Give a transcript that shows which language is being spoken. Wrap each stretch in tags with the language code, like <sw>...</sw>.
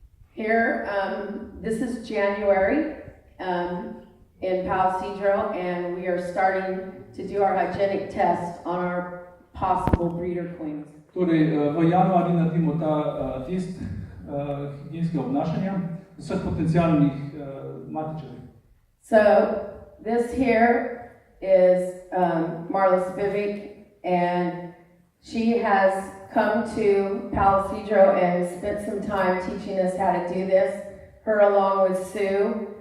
<en>Here, this is January in Palcedro, and we are starting to do our hygienic test on our possible breeder queens.</en> <sl>Torej, v januarju naredimo ta test higienskega obnašanja vseh potencialnih matičev.</sl> <en>So this here is Marla Spivak, and she has come to Palcedro and spent some time teaching us how to do this, her along with Sue.</en>